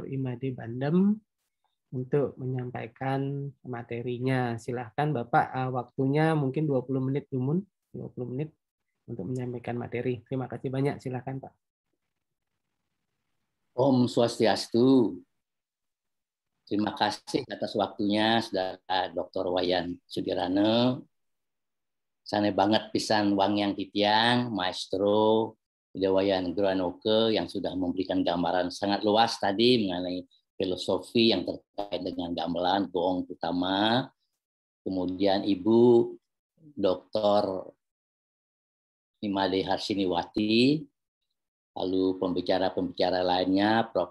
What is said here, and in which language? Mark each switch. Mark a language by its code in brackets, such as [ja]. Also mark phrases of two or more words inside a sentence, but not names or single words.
[id] Imade Bandem untuk menyampaikan materinya. Silahkan Bapak, waktunya mungkin 20 menit, 20 menit untuk menyampaikan materi. Terima kasih banyak, silahkan Pak. Om Swastiastu. Terima kasih atas waktunya, Saudara Dr. Wayan Sudirane. Sana banget pisan Wang Yang Titiang, Maestro Wayan Granoke yang sudah memberikan gambaran sangat luas tadi mengenai filosofi yang terkait dengan gamelan, goong utama. Kemudian Ibu Dr. Imade Harsiniwati, lalu pembicara-pembicara lainnya, Prof.